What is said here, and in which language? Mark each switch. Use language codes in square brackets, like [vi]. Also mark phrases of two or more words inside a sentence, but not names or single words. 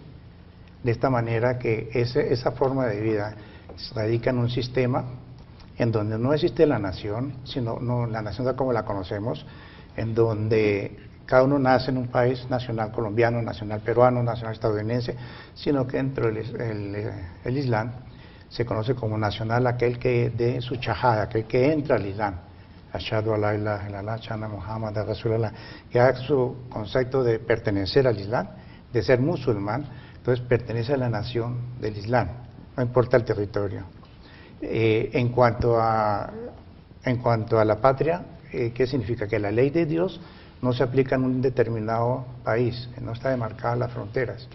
[es] De esta manera que esa forma de vida radica en un sistema en donde no existe la nación, sino la nación tal como la conocemos, en donde cada uno nace en un país nacional colombiano, nacional peruano, nacional estadounidense, sino que dentro del Islam se conoce como nacional aquel que dé su shahada, aquel que entra al Islam. [ar] أشهد أن لا إله إلا الله، أشهد محمد رسول الله, [es] que haga su concepto de pertenecer al Islam, de ser musulmán, entonces pertenece a la nación del Islam, no importa el territorio. En cuanto a la patria, ¿qué significa? Que la ley de Dios no se aplica en un determinado país, no está demarcada las fronteras.